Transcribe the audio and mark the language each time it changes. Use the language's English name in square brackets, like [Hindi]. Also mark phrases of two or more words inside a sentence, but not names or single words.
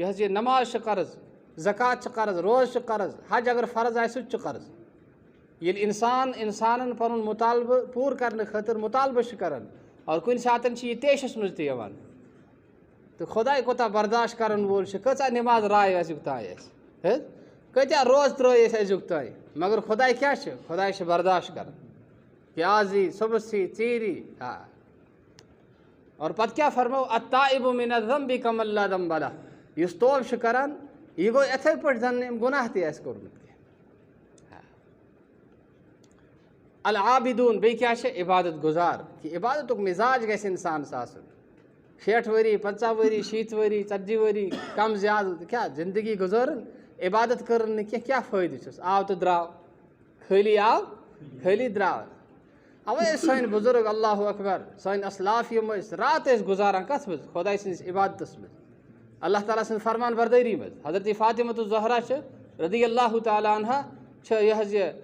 [Kashmiri] حظ یہِ نماز چھِ قرض زکات چھِ قرض روز چھِ قرض حج اگر فرض آسہِ سُہ تہِ چھُ قرض ییٚلہِ اِنسانن پنُن مُطالبہٕ پوٗرٕ کرنہٕ خٲطرٕ مُطالبہٕ چھِ کران اور کُنہِ ساتہٕ چھِ یہِ تیشس منٛز تہِ یِوان تہٕ خۄداے کوٗتاہ برداشت کرن وول چھُ کۭژاہ نٮ۪ماز راے أزیُک تانۍ اَسہِ کۭتیاہ روز ترٲے أسۍ أزیُک تانۍ مگر خۄداے کیٛاہ چھِ خۄداے چھِ برداشت کران کہ آز یی صُبحس یی ژیٖرۍ یی اور پتہٕ کیٛاہ فرمو [Arabic] الطائب من الذنب کمن لا ذنب لہ [Kashmiri] یُس توبہٕ چھُ کران یہِ گوٚو یِتھَے پٲٹھۍ زن نہٕ أمۍ گۄناہ تہِ آسہِ کوٚرمُت کینٛہہ العابدون بیٚیہِ کیٛاہ چھِ عبادت گُزار کہِ عبادتُک مِزاج گژھِ اِنسانس آسُن 60 ؤری 50 ؤری 60 ؤری 40 ؤری کم زیادٕ کیٛاہ زندگی گُزٲرٕن عبادت کٔرٕن نہٕ کینٛہہ کیٛاہ فٲیدٕ چھُس آو تہٕ درٛاو خٲلی آو خٲلی درٛاو اَوَے ٲسۍ سٲنۍ بُزرگ اللہ اکبر سٲنۍ اسلاف یِم ٲسۍ رات ٲسۍ گُزاران کَتھ منٛز خۄداے سٕنٛدِس عبادتس منٛز اللہ تعالیٰ سٕنٛز فرمان بردٲری منٛز حضرت فاطمۃ الزہرا چھِ رضی اللہ تعالیٰ عنہا چھِ یہِ حظ یہِ